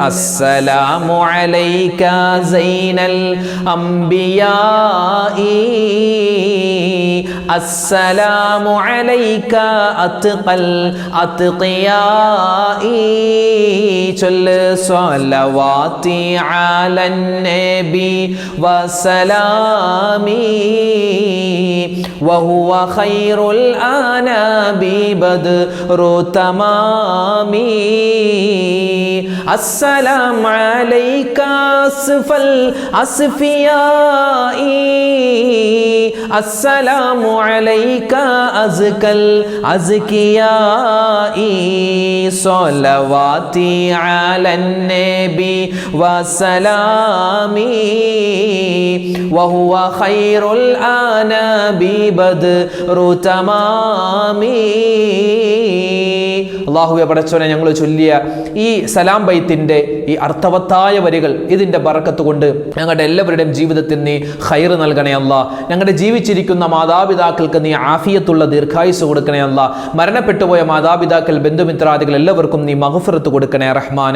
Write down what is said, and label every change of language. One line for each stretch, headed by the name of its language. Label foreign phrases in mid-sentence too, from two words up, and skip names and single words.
Arabic: السلام عليك زين الأنبياء السلام عليك أتقى الأتقياء. ചൊല്ല്. صلواتي على النبي وسلامي وهو خير الأنام بدر تمامي السلام عليك أسف الأصفياء السلام عليك أزكى الأزكياء صلواتي على النبي وسلامي وهو خير الأنام بدر تمامي.
Malayalam: അല്ലാഹുവേ പടച്ചോനെ, ഞങ്ങൾ ചൊല്ലിയ ഈ സലാം ബൈത്തിന്റെ ഈ അർത്ഥവത്തായ വരികൾ, ഇതിന്റെ ബറക്കത്ത് കൊണ്ട് ഞങ്ങളുടെ എല്ലാവരുടെയും ജീവിതത്തിൽ നീ ഖൈർ നൽകണേ അല്ലാ. ഞങ്ങളുടെ ജീവിച്ചിരിക്കുന്ന മാതാപിതാക്കൾക്ക് നീ ആഫിയത്തുള്ള ദീർഘായുസ് കൊടുക്കണേ അല്ലാ. മരണപ്പെട്ടുപോയ മാതാപിതാക്കൾ, ബന്ധുമിത്രാദികൾ എല്ലാവർക്കും നീ മഗ്ഫിറത്ത് കൊടുക്കണേ റഹ്മാനെ.